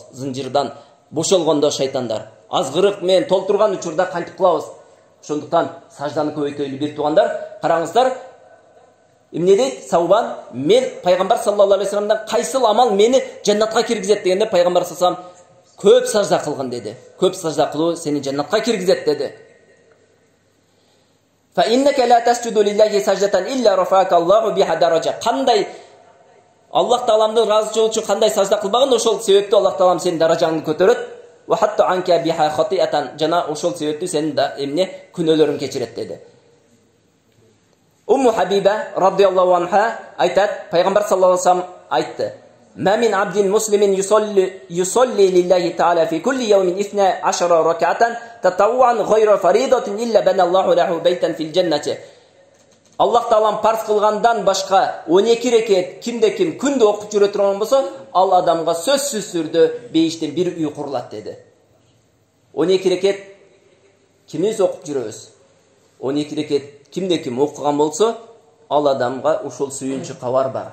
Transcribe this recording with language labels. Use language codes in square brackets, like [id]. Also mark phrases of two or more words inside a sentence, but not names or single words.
[ky] Зынжырдан бошолгондо шайтандар, азгырык менен толтурган учурда кантип кылабыз? Ошондуктан сажданы көбөйтөлү бир туугандар. Караңыздар, эмне дейт Саубан? Мен пайгамбар [ar] صلى الله عليه وسلم [ky] кайсыл амал мени жаннатка киргизет дегенде, пайгамбар [ar] صلى الله عليه وسلم [ky] көп сажда кылгын деди. Көп сажда кылуу сени жаннатка киргизет деди. [ar] فإنك لا تسجد لله سجدة إلا رفعك الله بها درجة. [ky] Кандай Аллах тааламдын ыраазычылыгы үчүн кандай сажда кылбаган, ошол себептүү Аллах таалам сенин даражаңды көтөрөт. [ar] وحط عنك بها خطيئة, [ky] жана ошол себептүү сенин да эмне күнөөлөрүн кечирет деди. Умму Хабиба [ar] رضي الله عنها [ky] айтат, пайгамбар [ar] صلى الله عليه وسلم [ky] айтты: [ar] "ما من عبد مسلم يصلي لله تعالى في كل يوم 12 ركعة تطوعا غير فريضة إلا بنى الله له بيتا في الجنة." [ky] Аллах таалам парз кылгандан башка 12 рекет кимде-ким күндө окуп жүрө турган болсо, ал адамга сөзсүз түрдө бейиштен бир үй курулат деди. 12 рекет кимиз окуп жүрөбүз? 12 рекет кимде-ким окуган болсо, ал адамга ушул сүйүнчүкка бар бар.